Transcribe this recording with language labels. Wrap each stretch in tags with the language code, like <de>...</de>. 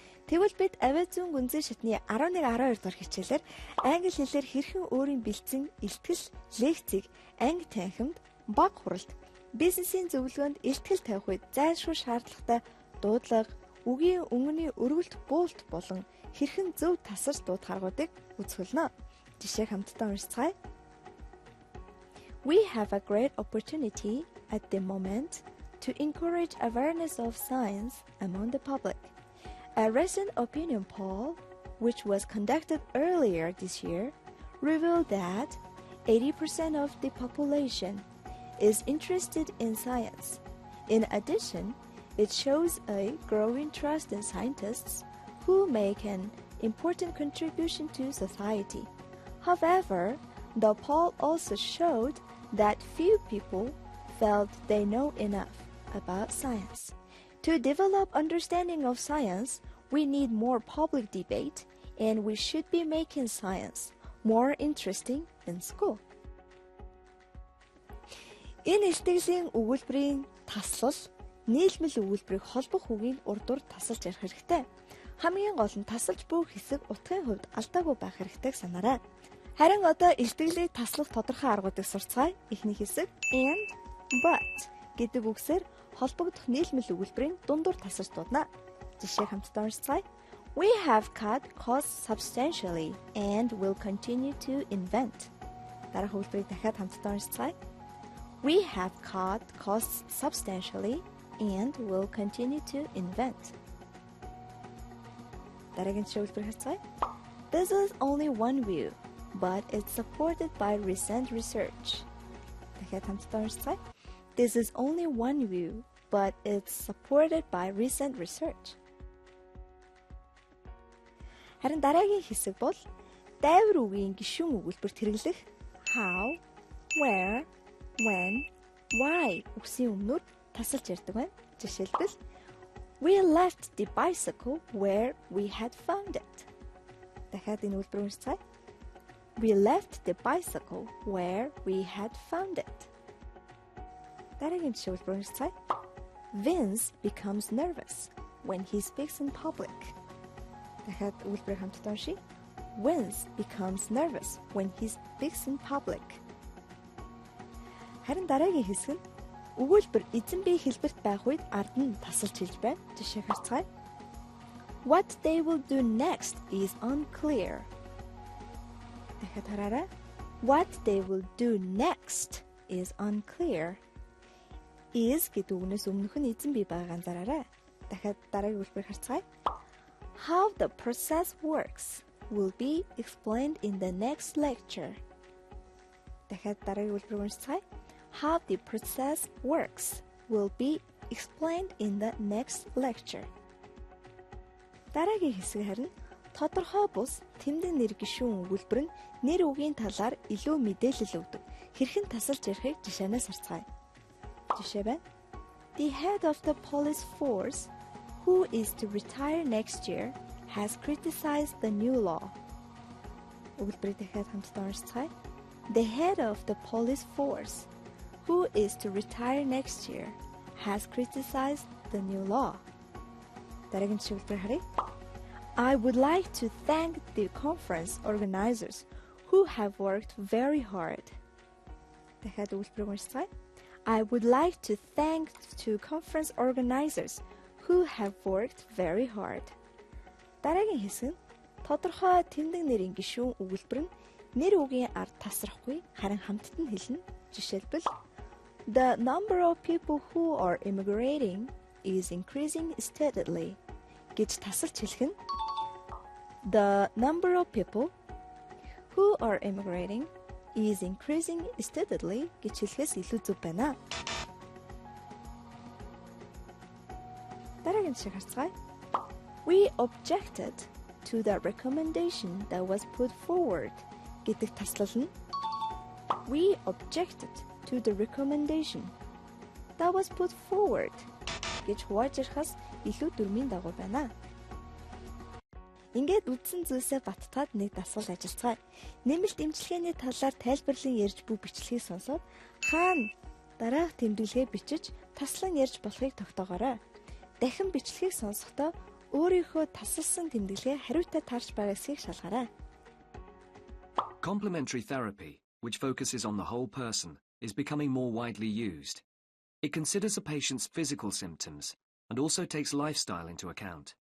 <mn>Тэгвэл бид авиа зүүн гүнзгий шатны 11-12 дахь хичээлээр англи хэлээр хэрхэн өөрийн бэлдсэн илтгэл, лекцийг анги танхимд, баг хуралд, бизнесийн зөвлөгөөнд илтгэл тавих үед зайлшгүй шаардлагатай дуудлага, үгийн өнгөний өргөлт буулт болон хэрхэн зөв тасарч дуудах аргуудыг үзүүлнэ. Жишээ хамтдаа уншицгаая.</mn> <en>We have a great opportunity at the moment to encourage awareness of science among the public. A recent opinion poll, which was conducted earlier this year, revealed that 80% of the population is interested in science. In addition, it shows a growing trust in scientists who make an important contribution to society. However, the poll also showed that few people felt they know enough about science. To develop understanding of science, we need more public debate, and we should be making science more interesting in school.</en> <mn>Энэ илтгэлийн өгүүлбэрийн таслал, нийлмэл өгүүлбэрийг холбох үгийг урдуур тасалж ярих хэрэгтэй. Хамгийн гол нь тасалж буй хэсэг утгын хувьд алдаагүй байх хэрэгтэйг санаарай. Харин одоо илтгэлийг таслах тодорхой аргуудыг сурцгаая. Эхний хэсэг and, but гэдэг үгсээр холбогдох нийлмэл өгүүлбэрийн дундуур тасалж дуудана. Жишээ хамтдаа уншицгаая.</mn> <en>We have cut costs substantially and will continue to invent.</en> <mn>Дараах өгүүлбэрийг дахиад хамтдаа уншицгаая.</mn> <en>We have cut costs substantially and will continue to invent.</en> <mn>Дараагийн өгүүлбэрийг харцгаая.</mn> <en>This is only one view, but it's supported by recent research.</en> <mn>Дахиад хамтдаа уншицгаая.</mn> <en>This is only one view, but it's supported by recent research.</en> <mn>Харин дараагийн хэсэг бол дайвар үгийн гишүүн өгүүлбэрт хэрэглэх how, where, when, why үгсийн өмнөр тасалж ярьдаг байна.</mn> <en>Жишээлбэл We left the bicycle where we had found it.</en> <mn>Дахиад энэ өгүүлбэрийг уншицгаая.</mn> <en>We left the bicycle where we had found it.</en> <mn>Дараагийн өгүүлбэрийг уншицгаая.</mn> <en>Vince becomes nervous when he speaks in public.</en> <mn>Дахиад өгүүлбэрийг хамтдаа уншийе.</mn> <en>Vince becomes nervous when he speaks in public.</en> <mn>Харин дараагийн хэсэг нь өгүүлбэр эзэн бие хэлбэрт байх үед ард нь тасалж хэлж байна. Жишээ харцгаая.</mn> <en>What they will do next is unclear.</en> <mn>Дахиад хараарай.</mn> <en>What they will do next is unclear.</en> <mn>Is гэдэг үгнээс өмнөх нь эзэн бие байгааг анзаараарай. Дахиад дараагийн хэлбэрийг харцгаая.</mn> <en>How the process works will be explained in the next lecture.</en> <mn>Дахиад дараагийн хэлбэрийг уншицгаая.</mn> <en>How the process works will be explained in the next lecture.</en> <mn>Дараагийн хэсэг харин тодорхой бус тэмдэг нэр гишүүн өгүүлбэр нь нэр үгийн талаар илүү мэдээлэл өгдөг. Хэрхэн тасалж ярихыг жишээнээс харцгаая. Жишээ байна.</mn> <en>The head of the police force, who is to retire next year, has criticized the new law.</en> <mn>Өгүүлбэрийг дахиад хамтдаа уншицгаая.</mn> <en>The head of the police force, who is to retire next year, has criticized the new law.</en> <mn>Дараагийн жишээлбэр харъя.</mn> <en>I would like to thank the conference organizers who have worked very hard.</en> <mn>Дахиад өгүүлбэрийг уншицгаая.</mn> <en>I would like to thank the conference organizers who have worked very hard.</en> <mn>Дараагийн хэсэг нь тодорхой тэмдэг нэрийн гишүүн өгүүлбэр нь нэр үгийн ард тасрахгүй харин хамтд нь хэлнэ.</mn> <en>Жишээлбэл The number of people who are immigrating is increasing steadily</en> <mn>гэж тасалж хэлэх нь</mn> <en>The number of people who are immigrating is increasing steadily</en> <mn>гэж хэлэхээс илүү зөв байна. Дараагийн жишээ харцгаая.</mn> <en>We objected to the recommendation that was put forward</en> <mn>гэдэг таслал нь</mn> <en>We objected to the recommendation that was put forward</en> <mn>гэж хувааж ярихаас илүү дүрмийн дагуу байна. Ингээд үдсэн зүйлсээ баттаад нэг дасгал ажиллацгаая. Нэмэлт эмчилгээний талаар тайлбарлан ярьж буй бичлэгийг сонсоод хаана дараах тэмдэглэгээ бичиж таслан ярьж болохыг тогтоогоорой. Дахин бичлэгийг сонсохдоо өөрийнхөө тасалсан тэмдэглэгээ хариутай таарч байгаа эсэхийг шалгаарай.</mn> <en>Complementary therapy, which focuses on the whole person, is becoming more widely used. It considers a patient's physical symptoms and also takes lifestyle into account.</en>